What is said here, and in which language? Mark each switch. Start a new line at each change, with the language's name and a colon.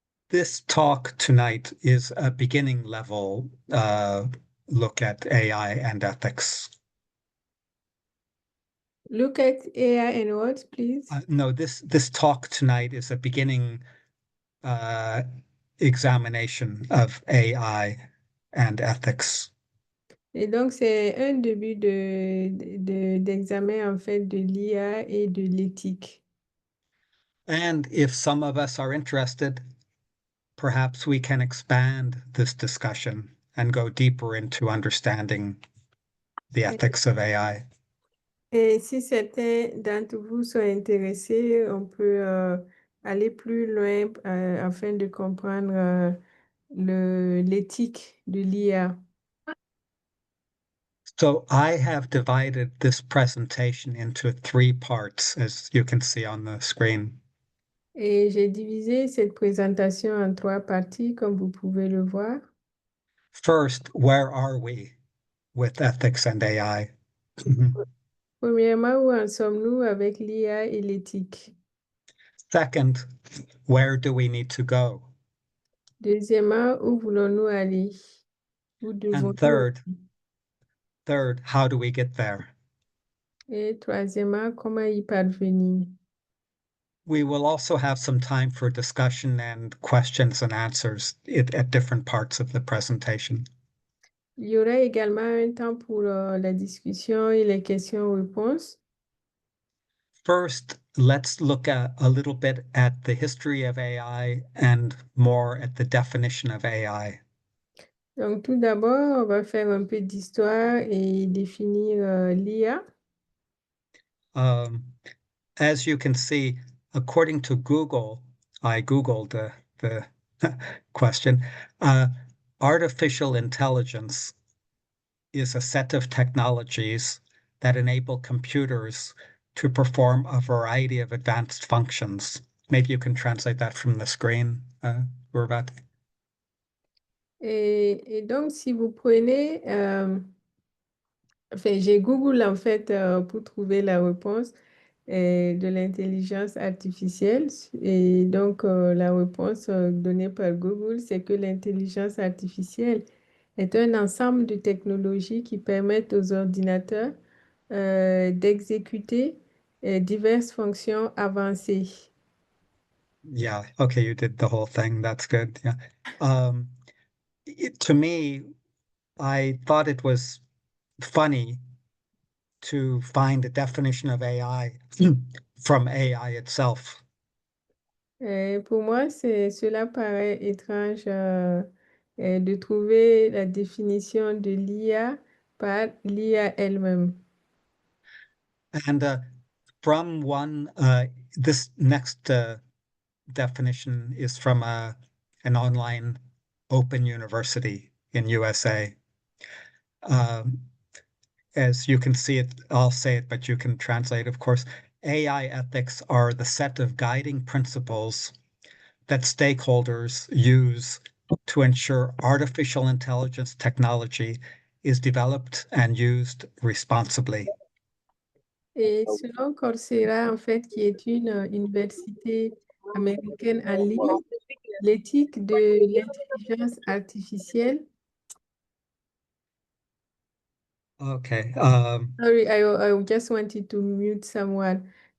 English: This talk tonight is a beginning level look at AI and ethics. Look at AI and what, please? No, this talk tonight is a beginning examination of AI and ethics.
French: Et donc, c'est un début d'examen, en fait, de l'IA et de l'éthique.
English: And if some of us are interested, perhaps we can expand this discussion and go deeper into understanding the ethics of AI.
French: Et si certains d'entre vous sont intéressés, on peut aller plus loin afin de comprendre l'éthique de l'IA.
English: So I have divided this presentation into 3 parts, as you can see on the screen.
French: Et j'ai divisé cette présentation en 3 parties, comme vous pouvez le voir.
English: First, where are we with ethics and AI?
French: Premièrement, où en sommes-nous avec l'IA et l'éthique?
English: Second, where do we need to go?
French: Deuxièmement, où voulons-nous aller? Où
English: And
French: devons-nous
English: third, how do we get there?
French: Et troisièmement, comment y parvenir?
English: We will also have some time for discussion and questions and answers at different parts of the presentation.
French: Il y aura également un temps pour la discussion et les questions-réponses.
English: First, let's look at a little bit at the history of AI and more at the definition of AI.
French: Donc, tout d'abord, on va faire un peu d'histoire et définir l'IA.
English: As you can see, according to Google, I Googled the question, artificial intelligence is a set of technologies that enable computers to perform a variety of advanced functions. Maybe you can translate that from the screen, Gurvat.
French: Et donc, si vous prenez, enfin, j'ai Google en fait pour trouver la réponse de l'intelligence artificielle. Et donc, la réponse donnée par Google, c'est que l'intelligence artificielle est un ensemble de technologies qui permettent aux ordinateurs d'exécuter diverses fonctions avancées.
English: Yeah, okay, you did the whole thing. That's good. Yeah. To me, I thought it was funny to find a definition of AI from AI itself.
French: Pour moi, cela paraît étrange de trouver la définition de l'IA par l'IA elle-même.
English: And from one, this next definition is from an online open university in USA. As you can see it, I'll say it, but you can translate, of course. AI ethics are the set of guiding principles that stakeholders use to ensure artificial intelligence technology is developed and used responsibly.
French: Et selon Coursera, en fait, qui est une université américaine en ligne, l'éthique de l'intelligence artificielle.
English: Okay. Sorry, I just wanted to mute someone.